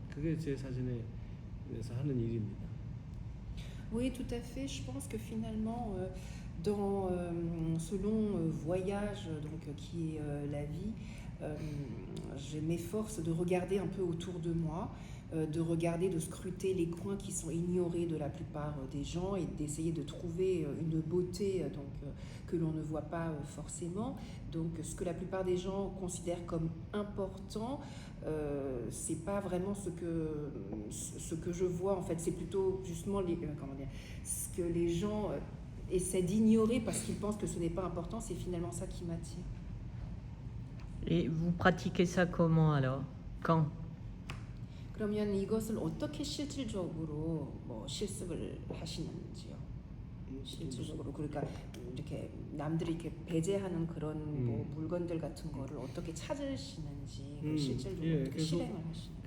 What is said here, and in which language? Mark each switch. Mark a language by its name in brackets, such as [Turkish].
[Korean] 그게 제 사진에서 하는 일입니다. [French] Oui, tout à fait. Je pense que finalement, dans ce long voyage donc, qui est la vie, je m'efforce de regarder un peu autour de moi, de regarder, de scruter les coins qui sont ignorés de la plupart des gens et d'essayer de trouver une beauté donc, que l'on ne voit pas forcément. Donc ce que la plupart des gens considèrent comme important, c'est pas vraiment ce que je vois en fait, c'est plutôt justement ce que les gens essaient d'ignorer parce qu'ils pensent que ce n'est pas important, c'est finalement ça qui m'attire. Et vous pratiquez ça comment alors? Quand? [Korean] 그러면 이것을 어떻게 실질적으로 뭐 실습을 하시는지요? 실질적으로 그러니까 이렇게 남들이 이렇게 배제하는 그런 뭐 물건들 같은 거를 어떻게 찾으시는지 실질적으로 예, 어떻게 실행을 하시는지.